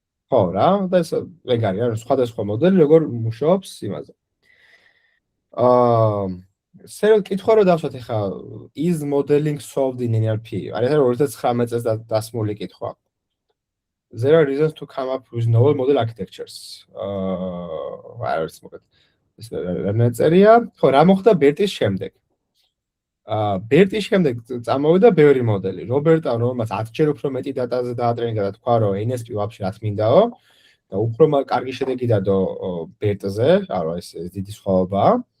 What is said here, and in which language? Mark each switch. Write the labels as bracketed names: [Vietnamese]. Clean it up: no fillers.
[Georgian] ხო რა, და ეს ეგ არის რა, სხვადასხვა მოდელი როგორ მუშაობს იმაზე. სერიოზ კითხვა რო დავსვათ ახლა [English] is modeling solved in NLP? [Georgian] არის 2019 წელს დასმული კითხვა. [English] There are reasons to come up with novel model architectures. [Georgian] არის მოკლედ ეს რამეწერია. ხო, რა მოხდა BERT-ის შემდეგ? BERT-ის შემდეგ წამოვიდა ბევრი მოდელი. რობერტა, რომელმაც 10-ჯერ უფრო მეტი დატაზე დაატრენინგა და თქვა, რომ NSP ვაფშე რა თმინდაო და უფრო კარგი შედეგი დადო BERT-ზე, ანუ ეს დიდი სხვაობაა.